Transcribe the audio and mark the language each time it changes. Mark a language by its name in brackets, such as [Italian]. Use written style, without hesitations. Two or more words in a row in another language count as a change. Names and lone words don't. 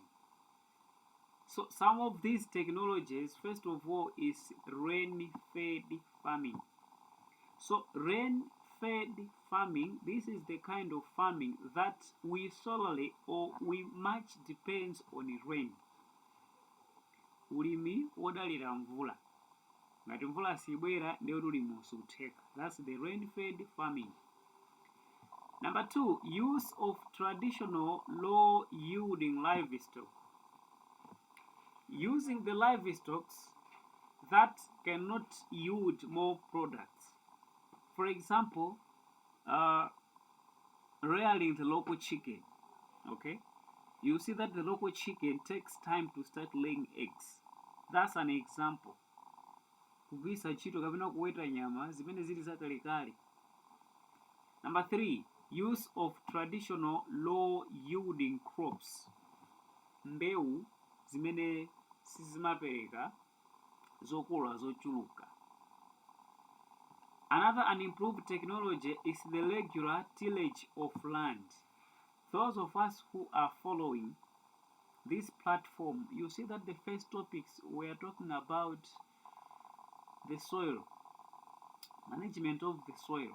[English] So some of these technologies, first of all, is rain-fed farming. So rain-fed farming, this is the kind of farming that we solely or we much depends on rain. [Nyanja] Ulimi wodalira mvula. Ngati mvula sibwera ndiyo ulimi usutheka. [English] That's the rain-fed farming. Number 2, use of traditional low-yielding livestock. Using the livestock that cannot yield more products. For example, rearing the local chicken. Okay, you see that the local chicken takes time to start laying eggs. That's an example. [Nyanja] Kugwisa ntchito kapena kuweta nyama zimene zili zakalekale. [English] Number 3, use of traditional low-yielding crops. [Nyanja] Mbewu zimene sizimapereka zokula zochuluka. [English] Another unimproved technology is the regular tillage of land. Those of us who are following this platform, you see that the first topics we are talking about the soil, management of the soil.